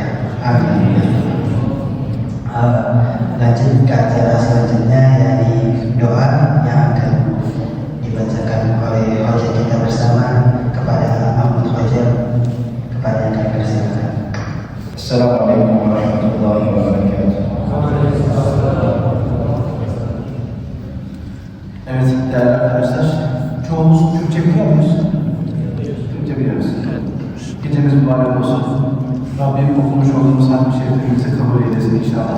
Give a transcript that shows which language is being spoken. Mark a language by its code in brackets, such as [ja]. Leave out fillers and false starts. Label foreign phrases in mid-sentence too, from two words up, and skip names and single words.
[id] Amin. Lanjut ke acara selanjutnya, yakni doa yang akan dibacakan oleh hojah kita bersama kepada Ahmad Hojah. Kepada yang kami persilakan. [ar] السلام عليكم ورحمة الله وبركاته. [tr] Evet değerli arkadaşlar, çoğumuz Türkçe biliyor muyuz? Türkçe biliyoruz. Gecemiz mübarek olsun. Rabbim okumuş olduğumuz harf-i şeriflerimizi kabul eylesin inşallah.